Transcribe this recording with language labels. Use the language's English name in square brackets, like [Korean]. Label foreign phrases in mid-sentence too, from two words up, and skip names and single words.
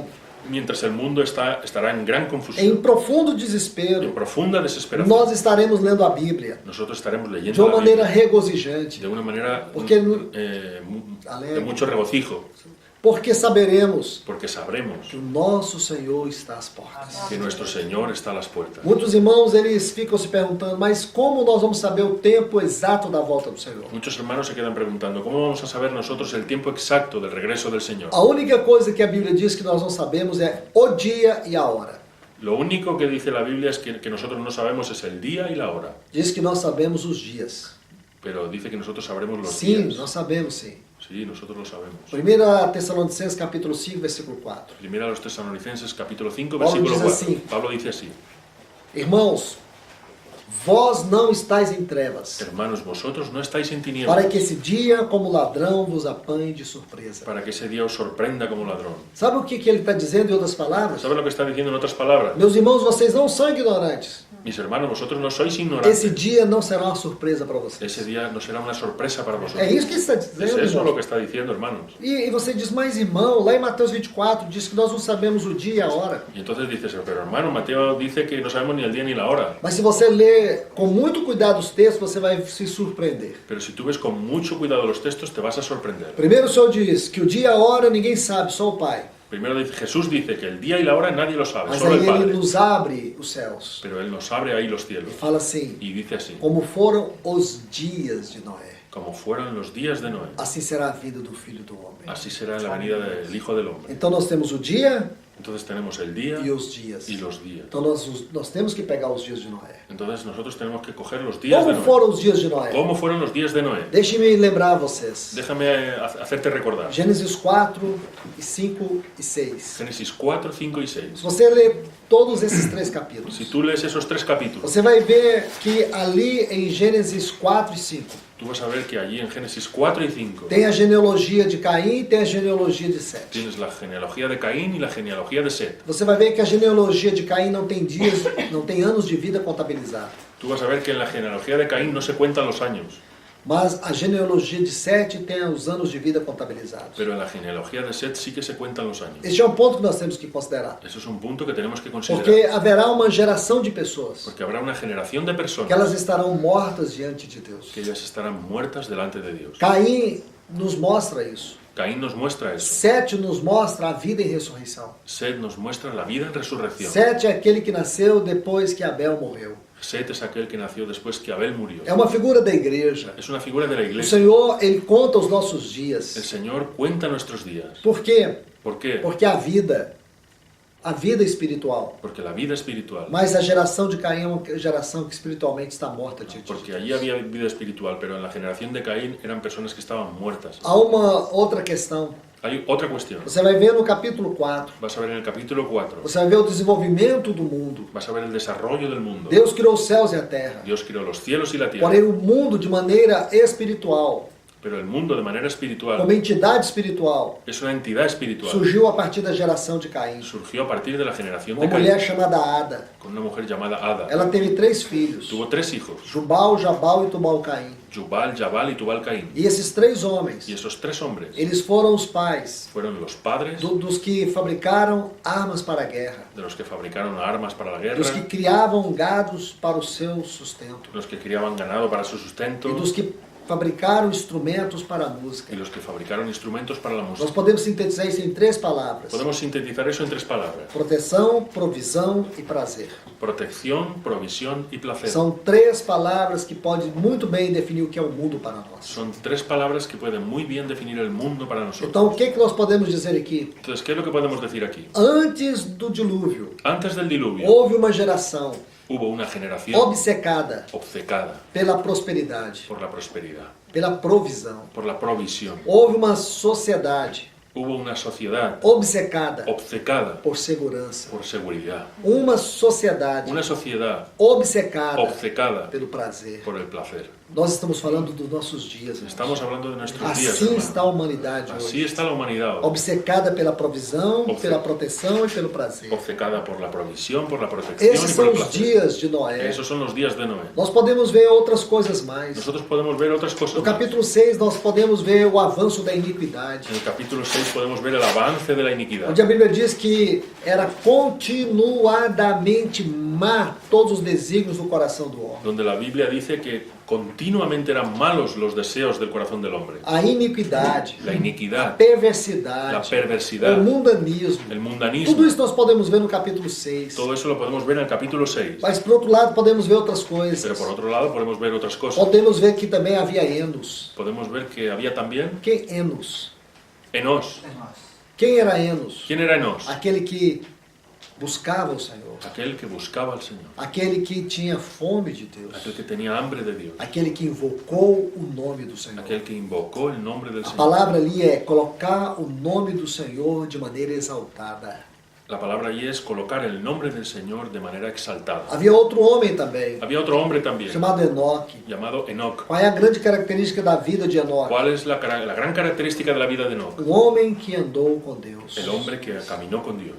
[Spanish] mientras el mundo estará en gran [Portuguese] em [Spanish] confusión, profundo en desespero, profunda desesperación. [Portuguese] nós estaremos lendo a Bíblia [Spanish] Nosotros estaremos [Portuguese] de [Spanish] leyendo [Portuguese] uma [Spanish] la [Portuguese] maneira [Spanish] Biblia [Portuguese] regozijante, [Spanish] de una manera [Portuguese] Porque [Spanish] de alegre. mucho regocijo, [Portuguese] porque saberemos [Spanish] porque sabremos [Portuguese] que o nosso Senhor está às portas. [Spanish] que nuestro Señor está a las puertas. [Portuguese] Muitos irmãos, eles ficam se perguntando, mas como nós vamos saber o tempo exato da volta do Senhor? [Spanish] Muchos hermanos se quedan preguntando, ¿cómo vamos a saber nosotros el tiempo exacto del regreso del Señor? [Portuguese] A única coisa que a Bíblia diz que nós não sabemos é o dia e a hora. [Spanish] Lo único que dice la Biblia es que nosotros no sabemos es el día y la hora, [Portuguese] Diz que nós sabemos os dias. [Spanish] pero dice que nosotros sabremos los [Portuguese] Sim, [Spanish] días. [Portuguese] nós sabemos sim. [Spanish] Sí, nosotros lo sabemos. [Portuguese] 1 Tessalonicenses capítulo 5, versículo 4. [Spanish] Primera a los Tesalonicenses capítulo 5 [Portuguese] Paulo [Spanish] versículo [Portuguese] diz [Spanish] 4. [Portuguese] assim. [Spanish] Pablo dice así: [Portuguese] Irmãos, vós não estáis em trevas, [Spanish] Hermanos, vosotros no estáis en [Portuguese] para [Spanish] tinieblas, [Portuguese] que esse dia, como ladrão, vos apanhe de surpresa. [Spanish] para que ese día os sorprenda como ladrón. [Portuguese] Sabe o que ele está dizendo em outras palavras? [Spanish] ¿Sabes lo que está diciendo en otras palabras? [Portuguese] Meus irmãos, vocês não são ignorantes. [Spanish] Mis hermanos, vosotros no sois [Portuguese] Esse [Spanish] ignorantes. [Portuguese] dia não será uma surpresa para vocês. [Spanish] Ese día no será una sorpresa para [Portuguese] É [Spanish] vosotros. [Portuguese] isso que ele está [Spanish] Es [Portuguese] dizendo, [Spanish] eso lo [Portuguese] irmão. [Spanish] que está diciendo, hermanos. [Portuguese] E você diz, mas irmão, lá em Mateus 24 diz que nós não sabemos o dia e a hora. [Spanish] Y entonces dices, pero hermano, Mateo dice que no sabemos ni el día ni la hora. [Portuguese] Mas se você ler com muito cuidado os textos, você vai se surpreender. [Spanish] Pero si tú ves con mucho cuidado los textos, te vas a sorprender. [Portuguese] Primeiro o Senhor diz que o dia e a hora ninguém sabe, só o Pai. [Spanish] Primero Jesús dice que el día y la hora nadie lo sabe, [Portuguese] Mas [Spanish] solo [Portuguese] aí [Spanish] el [Portuguese] ele [Spanish] Padre. [Portuguese] nos abre os céus. [Spanish] Pero Él nos abre ahí los [Portuguese] E [Spanish] cielos. [Portuguese] fala assim, [Spanish] Y dice así: [Portuguese] como foram os dias de Noé, [Spanish] como fueron los días de Noé, [Portuguese] assim será a vida do Filho do Homem. [Spanish] así será en la venida del Hijo del Hombre. [Portuguese] Então nós temos o dia [Spanish] Entonces tenemos el día [Portuguese] e os dias. [Spanish] y los días. [Portuguese] Então nós temos que pegar os dias de Noé. [Spanish] Entonces nosotros tenemos que coger los días de [Portuguese] Como [Spanish] Noé. [Portuguese] foram os dias de Noé? [Spanish] ¿Cómo fueron los días de Noé? [Portuguese] Deixe-me lembrar a vocês. [Spanish] Déjame hacerte recordar. [Portuguese] Gênesis 4, 5 e 6. [Spanish] Génesis 4, 5 y 6. [Portuguese] Se você ler todos esses três capítulos, [Spanish] Si tú lees esos tres capítulos, [Portuguese] você vai ver que ali em Gênesis 4 e 5 [Spanish] tú vas a ver que allí en Génesis 4 y 5 [Portuguese] tem a genealogia de Caim e tem a genealogia de Sete. [Spanish] tienes la genealogía de Caín y la genealogía de Set. [Portuguese] Você vai ver que a genealogia de Caim não tem dias, não tem anos de vida contabilizados. [Spanish] contabilizar. Tú vas a ver que en la genealogía de Caín no se cuentan los años, [Portuguese] Mas a genealogia de Sete tem os anos de vida contabilizados. [Spanish] pero en la genealogía de Set sí que se cuentan los años. [Portuguese] Este é um ponto que nós temos que considerar. [Spanish] Eso es un punto que tenemos que considerar. [Portuguese] Porque haverá uma geração de pessoas [Spanish] Porque habrá una generación de [Portuguese] que [Spanish] personas [Portuguese] elas estarão mortas diante de Deus. [Spanish] que ellas estarán muertas delante de Dios. [Portuguese] Caim nos mostra isso. [Spanish] Caín nos muestra eso. [Portuguese] Sete nos mostra a vida em ressurreição. [Spanish] Set nos muestra la vida en resurrección. [Portuguese] Sete é aquele que nasceu depois que Abel morreu. [Spanish] Set es aquel que nació después que Abel murió. [Portuguese] É uma figura da igreja. [Spanish] Es una figura de la [Portuguese] O [Spanish] iglesia. [Portuguese] Senhor, Ele conta os nossos [Spanish] El [Portuguese] dias. [Spanish] Señor cuenta nuestros días. [Portuguese] Por quê? [Spanish] ¿Por qué? [Portuguese] Porque a vida espiritual. [Spanish] Porque la vida espiritual. [Portuguese] Mas a geração de Caim é uma geração que espiritualmente está morta diante de [Spanish] Porque [Portuguese] Deus. [Spanish] allí había vida espiritual, pero en la generación de Caín eran personas que estaban muertas. [Portuguese] Há uma outra questão. [Spanish] Hay otra cuestión. [Portuguese] Você vai ver no capítulo 4. [Spanish] Vas a ver en el capítulo 4. [Portuguese] Você vai ver o desenvolvimento do mundo. [Spanish] Vas a ver el desarrollo del mundo. [Portuguese] Deus criou os céus e a terra. [Spanish] Dios creó los cielos y la tierra. [Portuguese] Porém, o mundo de maneira espiritual, [Spanish] Pero el mundo de manera espiritual [Portuguese] como entidade espiritual, [Spanish] es una entidad espiritual. [Portuguese] surgiu a partir da geração de Caim. [Spanish] Surgió a partir de la generación [Portuguese] Uma [Spanish] de Caín. [Portuguese] mulher chamada Ada. [Spanish] Con una mujer llamada Ada. [Portuguese] Ela teve 3 filhos. [Spanish] Tuvo 3 hijos. [Portuguese] Jubal, Jabal e Tubal-Caim. [Spanish] Jubal, Jabal y Tubal Caín. [Portuguese] E esses 3 homens, [Spanish] Y esos 3 hombres [Portuguese] eles foram os pais [Spanish] fueron los padres [Portuguese] dos que fabricaram armas para a guerra. [Spanish] de los que fabricaron armas para la guerra, [Portuguese] Dos que criavam gados para o seu sustento. [Spanish] los que criaban ganado para su [Portuguese] E [Spanish] sustento [Portuguese] dos que fabricaram instrumentos para a música. [Spanish] y los que fabricaron instrumentos para la [Portuguese] Nós [Spanish] música. [Portuguese] podemos sintetizar isso em 3 palavras: [Spanish] Podemos sintetizar eso en 3 palabras. [Portuguese] proteção, provisão e prazer. [Spanish] Protección, provisión y placer. [Portuguese] São 3 palavras que podem muito bem definir o que é o mundo para nós. [Spanish] Son 3 palabras que pueden muy bien definir el mundo para nosotros. [Portuguese] Então, o que nós podemos dizer aqui? [Spanish] Entonces, ¿qué es lo que podemos decir aquí? [Portuguese] Antes do dilúvio, [Spanish] Antes del diluvio [Portuguese] houve uma geração [Spanish] hubo una generación [Portuguese] obcecada [Spanish] obcecada [Portuguese] pela prosperidade, [Spanish] por la prosperidad, [Portuguese] pela provisão. [Spanish] por la provisión. [Portuguese] Houve uma sociedade [Spanish] Hubo una sociedad [Portuguese] obcecada [Spanish] obcecada [Portuguese] por segurança. [Spanish] por seguridad. [Portuguese] Uma sociedade [Spanish] Una sociedad [Portuguese] obcecada [Spanish] obcecada [Portuguese] pelo prazer. [Spanish] por el placer. [Portuguese] Nós estamos falando dos nossos dias. irmãos. [Spanish] Estamos hablando de nuestros días, [Portuguese] Assim [Spanish] hermano. [Portuguese] está a humanidade [Spanish] Así [Portuguese] hoje. [Spanish] está la humanidad hoy. [Portuguese] Obcecada pela provisão, [Spanish] Obce- [Portuguese] pela proteção e pelo prazer. [Spanish] Obcecada por la provisión, por la protección [Portuguese] Esses [Spanish] y por [Portuguese] são [Spanish] el [Portuguese] os [Spanish] placer. [Portuguese] dias de Noé. [Spanish] Esos son los días de Noé. [Portuguese] Nós podemos ver outras coisas mais. [Spanish] Nosotros podemos ver otras cosas [Portuguese] No [Spanish] más. [Portuguese] capítulo 6 nós podemos ver o avanço da iniquidade. [Spanish] En el capítulo 6 podemos ver el avance de la iniquidad, [Portuguese] Onde a Bíblia diz que era continuadamente má todos os desígnios do coração do homem. [Spanish] donde la Biblia dice que continuamente eran malos los deseos del corazón del hombre. [Portuguese] A iniquidade, [Spanish] La [Portuguese] a [Spanish] iniquidad, [Portuguese] perversidade, [Spanish] la perversidad, [Portuguese] o mundanismo. [Spanish] el [Portuguese] Tudo [Spanish] mundanismo, [Portuguese] isso nós podemos ver no capítulo 6. [Spanish] todo eso lo podemos ver en el capítulo 6. [Portuguese] Mas por outro lado podemos ver outras [Spanish] Pero [Portuguese] coisas. [Spanish] por otro lado podemos ver otras cosas. [Portuguese] Podemos ver que também havia Enos. [Spanish] Podemos ver que había también [Portuguese] Quem Enos? [Spanish] Enos. [Portuguese] Quem era Enos? [Spanish] ¿Quién era Enos? [Portuguese] Aquele que buscava o Senhor. [Spanish] Aquel que buscaba al Señor, [Portuguese] Aquele que tinha fome de Deus. [Spanish] aquel que tenía hambre de Dios, [Portuguese] Aquele que invocou o nome do Senhor. [Spanish] aquel que invocó el nombre del [Portuguese] A [Spanish] Señor. [Portuguese] palavra ali é colocar o nome do Senhor de maneira exaltada. [Spanish] La palabra allí es colocar el nombre del Señor de manera exaltada. [Portuguese] Havia outro homem também, [Spanish] Había otro hombre también, [Portuguese] chamado Enoque. [Spanish] llamado Enoc. [Portuguese] Qual é a grande característica da vida de Enoque? [Spanish] ¿Cuál es la gran característica de la vida de Enoc? [Portuguese] Um homem que andou com Deus. [Spanish] El hombre que caminó con Dios.